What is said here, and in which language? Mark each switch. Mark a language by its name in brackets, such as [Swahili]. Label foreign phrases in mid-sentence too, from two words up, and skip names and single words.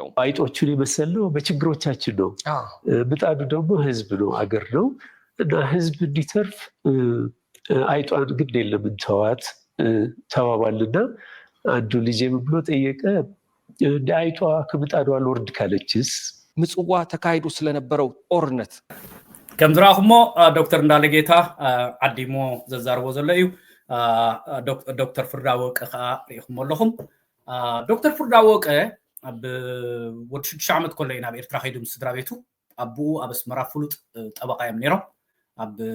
[Amharic] አይጦቹን የመሰለው በችግሮቻችን ነው። ምጣዱ ደግሞ ህዝብ ነው፣ አገር ነው እና ህዝብ እንዲተርፍ አይጧን ግድ የለም እንተዋት ተባባልና አንዱ ልጅ ብሎ ጠየቀ እንደ አይጧ ከምጣዷ ልወርድ ካለችስ? ምጽዋ ተካሂዶ ስለነበረው ጦርነት [Tigrinya] ከም ዝራኹሞ ዶክተር እንዳለጌታ ዓዲሞ ዘዛርቦ ዘሎ እዩ ዶክተር ፍርዳወቀ ከዓ ሪኢኹሞ ኣለኹም ዶክተር ፍርዳወቀ ኣብ ወዲ 6 ዓመት ኮለይ ናብ ኤርትራ ከይዱ ምስ ስድራ ቤቱ ኣቦኡ ኣብ ኣስመራ ፍሉጥ ጠበቃ እዮም ነይሮም ኣብ